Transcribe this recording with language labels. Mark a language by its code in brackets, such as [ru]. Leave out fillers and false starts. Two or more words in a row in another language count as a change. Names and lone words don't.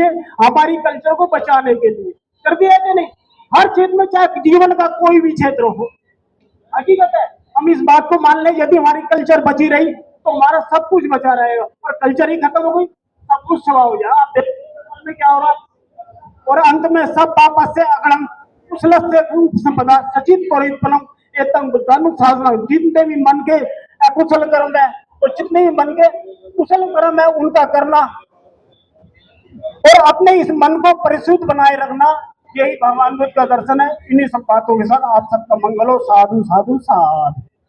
[hi] हमारी कल्चर को बचाने के लिए कर दिया कि नहीं? हर क्षेत्र में, चाहे जीवन का कोई भी क्षेत्र हो, हकीकत है। हम इस बात को मान लें, यदि हमारी कल्चर बची रही तो हमारा सब कुछ बचा रहेगा, और कल्चर ही खत्म हो गई सब कुछ सवा हो जाए। आप देखिए क्या हो रहा, और अंत में सब वापस से [pi] अगड़म कुशलस्य संपदा सचित परिपलम एतम बुद्धानुशासन। [hi] जितने भी मन के अकुशल कर्म है और जितने भी मन के कुशल कर्म है उनका करना, और अपने इस मन को परिशुद्ध बनाए रखना, यही भगवान बुद्ध का दर्शन है। इन्हीं सब बातों के साथ आप सबका मंगल हो। साधु साधु साधु।